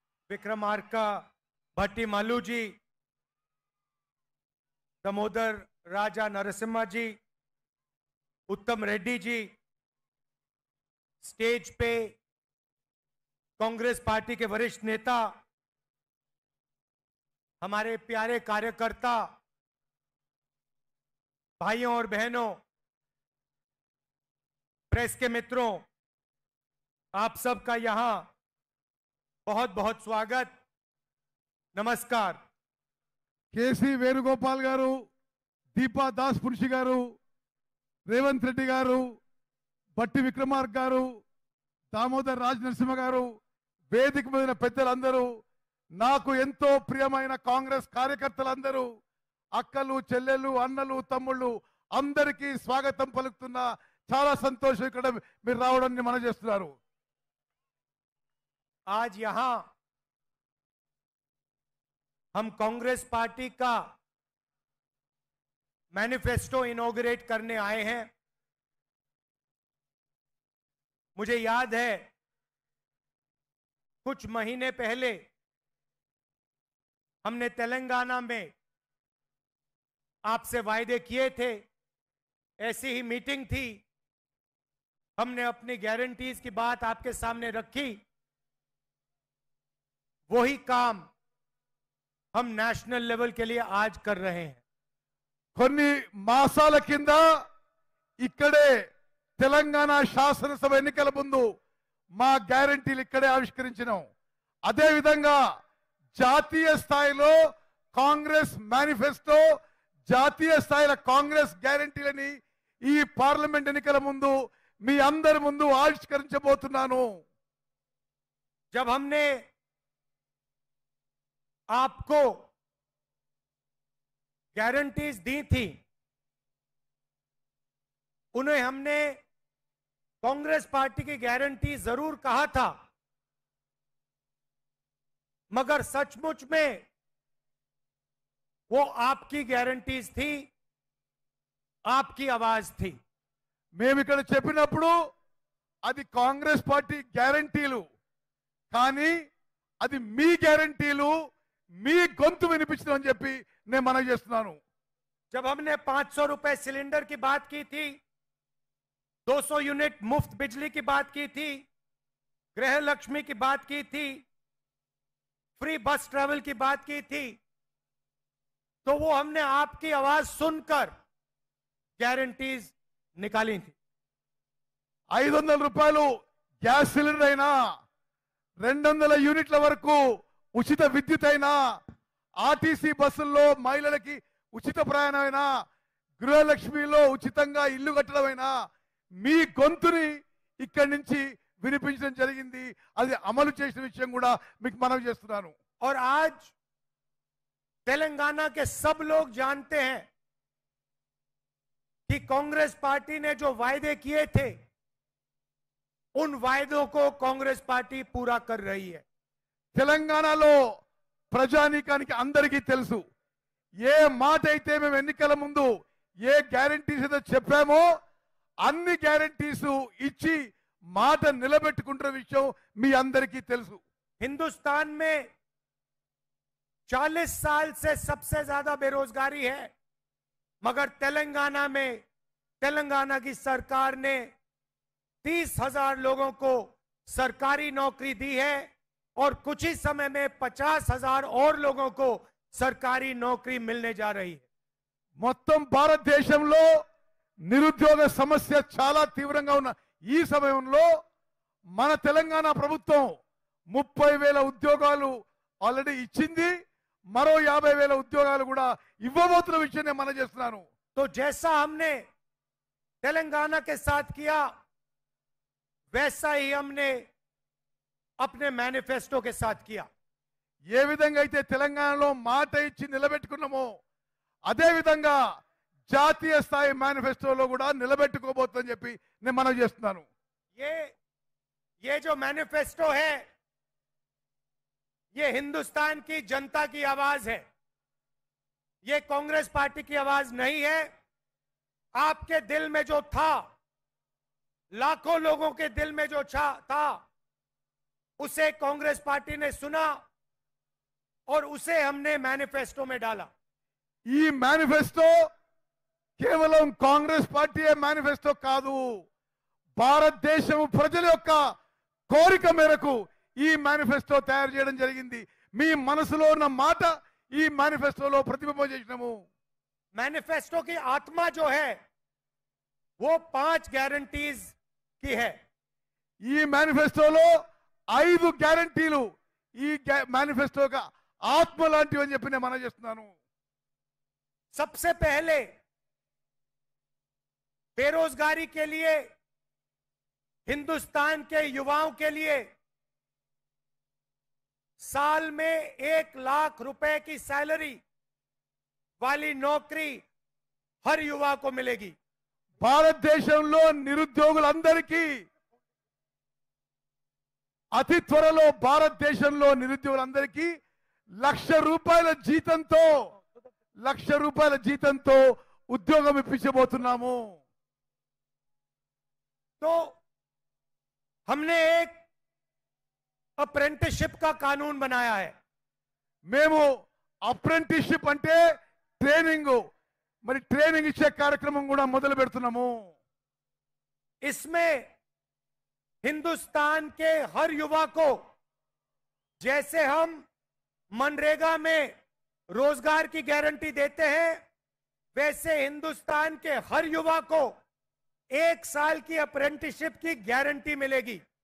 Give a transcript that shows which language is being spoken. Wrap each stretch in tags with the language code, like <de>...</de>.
<hi>विक्रमार्का भट्टी मल्लू जी, दामोदर राजा नरसिम्हा जी, उत्तम रेड्डी जी, स्टेज पे कांग्रेस पार्टी के वरिष्ठ नेता, हमारे प्यारे कार्यकर्ता, भाइयों और बहनों, प्रेस के मित्रों, आप सबका यहां बहुत बहुत स्वागत, नमस्कार.</hi> <te>కేసీ వేణుగోపాల్ గారు, దీపా దాస్ పున్షి గారు, రేవంత్ రెడ్డి గారు, బట్టి విక్రమార్క గారు, దామోదర్ రాజ్ నరసింహ గారు, వేదిక మీద పెద్దలందరూ, నాకు ఎంతో ప్రియమైన కాంగ్రెస్ కార్యకర్తలందరూ, అక్కలు, చెల్లెలు, అన్నలు, తమ్ముళ్ళు అందరికీ స్వాగతం పలుకుతున్నా. చాలా సంతోషం ఇక్కడ మీరు రావడాన్ని మనం చేస్తున్నారు.</te> <hi>आज यहां हम कांग्रेस पार्टी का मैनिफेस्टो इनॉग्रेट करने आए हैं। मुझे याद है कुछ महीने पहले हमने तेलंगाना में आपसे वायदे किए थे, ऐसी ही मीटिंग थी, हमने अपनी गारंटीज की बात आपके सामने रखी। वही काम हम नेशनल लेवल के लिए आज कर रहे हैं।</hi> <te>కొన్ని మాసాల కింద ఇక్కడే తెలంగాణ శాసనసభ ఎన్నికల ముందు మా గ్యారంటీలు ఇక్కడే ఆవిష్కరించినాం. అదే విధంగా జాతీయ స్థాయిలో కాంగ్రెస్ మేనిఫెస్టో, జాతీయ స్థాయిలో కాంగ్రెస్ గ్యారంటీలని ఈ పార్లమెంట్ ఎన్నికల ముందు మీ అందరి ముందు ఆవిష్కరించబోతున్నాను.</te> <hi>जब हमने आपको गारंटीज दी थी, उन्हें हमने कांग्रेस पार्टी की गारंटी जरूर कहा था, मगर सचमुच में वो आपकी गारंटीज थी, आपकी आवाज थी।</hi> <te>మేము ఇక్కడ చెప్పినప్పుడు అది కాంగ్రెస్ పార్టీ గ్యారంటీలు, కానీ అది మీ గ్యారంటీలు, మీ గొంతు వినిపించడం అని చెప్పి నేను మనవి చేస్తున్నాను.</te> <hi>जब हमने 500 रुपए सिलेंडर की बात की थी, 200 यूनिट मुफ्त बिजली की बात की थी, गृह लक्ष्मी की बात की थी, फ्री बस ट्रैवल की बात की थी, तो वो हमने आपकी आवाज सुनकर गारंटीज निकाली थी।</hi> <te>500 రూపాయలు గ్యాస్ సిలిండర్ అయినా, 200 యూనిట్ల వరకు ఉచిత విద్యుత్ అయినా, ఆర్టీసీ బస్సుల్లో మహిళలకి ఉచిత ప్రయాణమైనా, గృహలక్ష్మిలో ఉచితంగా ఇల్లు కట్టడమైనా మీ గొంతుని ఇక్కడి నుంచి వినిపించడం జరిగింది. అది అమలు చేసిన విషయం కూడా మీకు మనవి చేస్తున్నాను.</te> <hi>और आज तेलंगाना के सब लोग जानते हैं कि कांग्रेस पार्टी ने जो वायदे किए थे, उन वायदों को कांग्रेस पार्टी पूरा कर रही है।</hi> <te>తెలంగాణలో ప్రజానీకానికి అందరికీ తెలుసు, ఏ మాట అయితే మేము ఎన్నికల ముందు ఏ గ్యారంటీస్ అయితే చెప్పామో అన్ని గ్యారంటీస్ ఇచ్చి మాట నిలబెట్టుకుంటున్న విషయం మీ అందరికీ తెలుసు.</te> <hi>हिंदुस्तान में 40 साल से सबसे ज्यादा बेरोजगारी है, मगर तेलंगाना में तेलंगाना की सरकार ने 30,000 लोगों को सरकारी नौकरी दी है और कुछ ही समय में 50,000 और लोगों को सरकारी नौकरी मिलने जा रही है।</hi> <te>మొత్తం భారతదేశంలో నిరుద్యోగ సమస్య చాలా తీవ్రంగా ఉన్న ఈ సమయంలో మన తెలంగాణ ప్రభుత్వం 30,000 ఉద్యోగాలు ఆల్రెడీ ఇచ్చింది, మరో 50,000 ఉద్యోగాలు కూడా ఇవ్వబోతున్న విషయం నేను మనం చేస్తున్నాను.</te> <hi>तो जैसा हमने तेलंगाना के साथ किया, वैसा ही हमने अपने मैनिफेस्टो के साथ किया।</hi> <te>ఏ విధంగా అయితే తెలంగాణలో మాట ఇచ్చి నిలబెట్టుకున్నామో అదే విధంగా జాతీయ స్థాయి మేనిఫెస్టోలో కూడా నిలబెట్టుకోబోతుందని చెప్పి నేను మనవి చేస్తున్నాను.</te> <hi>ये जो मैनिफेस्टो है, ये हिंदुस्तान की जनता की आवाज है, ये कांग्रेस पार्टी की आवाज नहीं है। आपके दिल में जो था, लाखों लोगों के दिल में जो था, उसे कांग्रेस पार्टी ने सुना और उसे हमने मैनिफेस्टो में डाला।</hi> <te>ఈ మేనిఫెస్టో కేవలం కాంగ్రెస్ పార్టీ మేనిఫెస్టో కాదు, భారతదేశం ప్రజల యొక్క కోరిక మేరకు ఈ మేనిఫెస్టో తయారు చేయడం జరిగింది. మీ మనసులో ఉన్న మాట ఈ మేనిఫెస్టోలో ప్రతిబింబం చేసినాము.</te> <hi>मैनिफेस्टो की आत्मा जो है वो 5 गारंटीज की है।</hi> <te>ఈ మేనిఫెస్టోలో 5 గ్యారంటీలు ఈ మేనిఫెస్టోగా ఆత్మ లాంటివి అని చెప్పి నేను మనం చేస్తున్నాను.</te> <hi>सबसे पहले बेरोजगारी के लिए, हिंदुस्तान के युवाओं के लिए साल में 1 लाख रुपए की सैलरी वाली नौकरी हर युवा को मिलेगी।</hi> <te>భారతదేశంలో నిరుద్యోగులందరికీ అతి త్వరలో భారతదేశంలో నిరుద్యోగులందరికీ లక్ష రూపాయల జీతంతో ఉద్యోగం ఇప్పించబోతున్నాము।</te> <hi>तो हमने एक अप्रेंटिसशिप का कानून बनाया है।</hi> <te>మేము అప్రెంటిస్షిప్ అంటే ట్రైనింగ్ మరి ట్రైనింగ్ ఇచ్చే కార్యక్రమం కూడా మొదలు పెడుతున్నాము।</te> <hi>इसमें हिंदुस्तान के हर युवा को जैसे हम मनरेगा में रोजगार की गारंटी देते हैं, वैसे हिंदुस्तान के हर युवा को 1 साल की अप्रेंटिसशिप की गारंटी मिलेगी।</hi>